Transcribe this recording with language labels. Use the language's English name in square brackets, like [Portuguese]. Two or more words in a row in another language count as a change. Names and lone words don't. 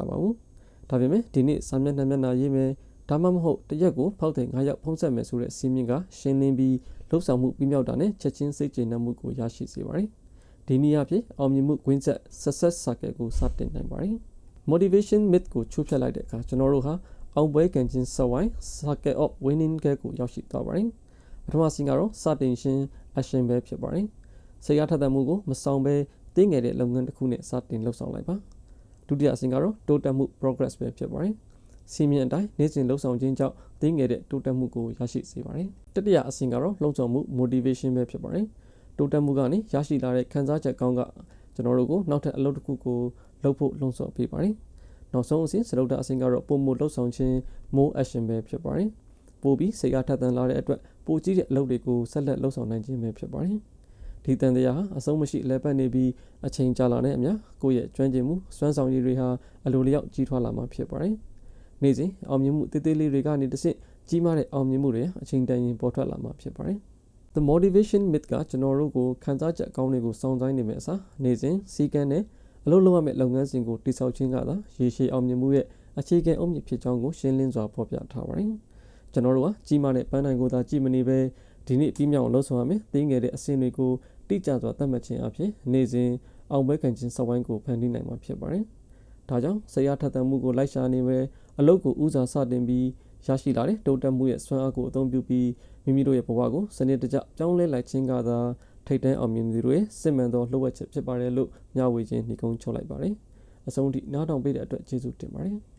[Burmese] ပါဘူး။ဒါပေမဲ့ဒီနေ့စာမျက်နှာရေးမယ်ဒါမှမဟုတ်တရက်ကိုဖောက်တဲ့9ရောက်ဖုံးဆက်မယ်ဆိုတဲ့စီးမြင်ကရှင်းလင်းပြီးလှုပ်ဆောင်မှုပြီးမြောက်တာနဲ့ချက်ချင်းစိတ်ကျေနပ်မှုကိုရရှိစေပါတယ်။ဒီနည်းအဖြစ်အောင်မြင်မှုကွင်းဆက် [English] success circle [Burmese] ကိုစတင်နိုင်ပါတယ်။ [English] motivation myth [Burmese] ကိုချိုးဖျက်လိုက်တဲ့အခါကျွန်တော်တို့ဟာအောင်ပွဲခံခြင်းစဝိုင်း [English] circle of winning [Burmese] ကိုရောက်ရှိသွားပါတယ်။ပထမဆင့်ကတော့စတင်ခြင်း action ပဲဖြစ်ပါတယ်။စိတ်အားထက်သန်မှုကိုမဆောင်ဘဲတင်းငယ်တဲ့ လုပ်ငန်းတစ်ခုနဲ့စတင်လှုပ်ဆောင်လိုက်ပါ။ဒုတိယဆင့်ကတော့တိုးတက်မှု progress ပဲဖြစ်ပါတယ်။စီမင်းအတိုင်းနေ့စဉ်လှုပ်ဆောင်ခြင်းကြောင့်တင်းငယ်တဲ့တိုးတက်မှုကိုရရှိစေပါတယ်။တတိယအဆင့်ကတော့လှုပ်ဆောင်မှု motivation ပဲဖြစ်ပါတယ်။တိုးတက်မှုကနေရရှိလာတဲ့ခံစားချက်ကောင်းကကျွန်တော်တို့ကိုနောက်ထပ်အလုပ်တစ်ခုကိုလုပ်ဖို့လှုံ့ဆော်ပေးပါတယ်။နောက် ဆုံးအဆင့်စတုတ္ထအဆင့်ကတော့ပုံမှုလှုပ်ဆောင်ခြင်း [English] more action [Burmese] ပဲဖြစ်ပါတယ်။ပိုပြီးစိတ်အားထက်သန်လာတဲ့အတွက်ပိုကြီးတဲ့အလုပ်တွေကိုဆက်လက်လှုပ်ဆောင်နိုင်ခြင်းပဲဖြစ်ပါတယ်။ဒီတန်တရားဟာအဆုံးမရှိလဲပတ်နေပြီးအချိန်ကြာလာတဲ့အမျှကိုယ့်ရဲ့ကျွမ်းကျင်မှုစွမ်းဆောင်ရည်တွေ ဟာအလိုလျောက်ကြီးထွားလာမှာဖြစ်ပါတယ်။နေ့စဉ်အောင်မြင်မှုတည်တည်လေးတွေကနေတစ်ဆင့်ကြီးမားတဲ့အောင်မြင်မှုတွေအချိန်တန်ရင်ပေါ်ထွက်လာမှာဖြစ်ပါတယ်။ [English] The motivation myth [Burmese] ကကျွန်တော်တို့ကိုခံစား ချက်အကောင်းတွေကိုစောင့်ဆိုင်နေမယ့်အစားနေ့စဉ်စီကံနဲ့အလုပ်လုပ်ရမယ့်လုပ်ငန်းစဉ်ကိုတိစောက်ခြင်းကသာရေရှည်အောင်မြင်မှုရဲ့အခြေခံအုတ်မြစ်ဖြစ်ကြောင်းကို ရှင်းလင်းစွာဖော်ပြထားပါတယ်။ကျွန်တော်တို့ကကြီးမားတဲ့ပန်းတိုင်ကိုသာကြည့်မနေပဲဒီနေ့ပြီးမြောက်လှုပ်ဆောင်ရမယ့်တင်းငယ်တဲ့အဆင့်တွေကိုတိကျစွာသတ်မှတ်ခြင်းအပြင်နေ့စဉ်အောင်ပွဲခံခြင်းစဝိုင်းကိုဖန်တီးနိုင်မှာဖြစ်ပါတယ်။ဒါကြောင့်စိတ်အားထက်သန်မှုကိုလိုက်ရှာနေပဲအလုပ်ကိုဦးစားစတင်ပြီးရရှိလာတဲ့တိုးတက်မှုရဲ့စွမ်းအားကိုအသုံးပြုပြီးမိမိတို့ရဲ့ဘဝကိုစနစ်တကျပြောင်းလဲလိုက်ခြင်းကသာထိပ်တန်းအောင်မြင်သူတွေစစ်မှန်သောလှုပ်ဝက်ချက်ဖြစ်ပါတယ်လို့မျှဝေခြင်းနှိကုံးချုပ်လိုက်ပါတယ်။အဆုံးထိနားထောင်ပေးတဲ့အတွက်ကျေးဇူးတင်ပါတယ်။